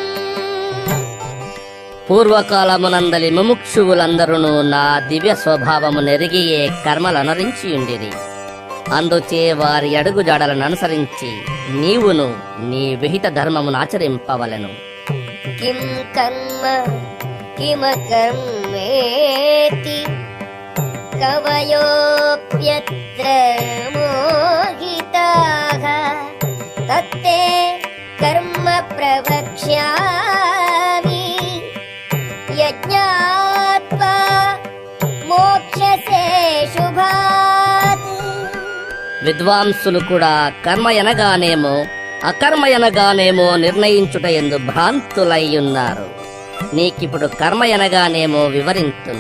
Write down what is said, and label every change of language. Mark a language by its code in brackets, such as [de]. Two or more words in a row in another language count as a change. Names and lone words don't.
[te] పూర్వకాలమునందలి ముముక్షువులందరూ నా దివ్య స్వభావము నెరిగియే కర్మలనరించియుండిరి. అందుచే వారి అడుగుజాడలను అనుసరించి నీవును నీ విహిత ధర్మమును ఆచరింపవలెను. [sa] కిం కర్మ కిమకర్మేతి कवयोऽप्यत्र मोहिताः तत्ते कर्म प्रवक्ष्यामि यज्ञात्वा మోక్షసే శుభాత్. [te] విద్వాంసులు కూడా కర్మ ఎనగానేమో అకర్మ ఎనగానేమో నిర్ణయించుట యందు భ్రాంతులయ్యున్నారు. నీకిప్పుడు కర్మ ఎనగానేమో వివరింతును.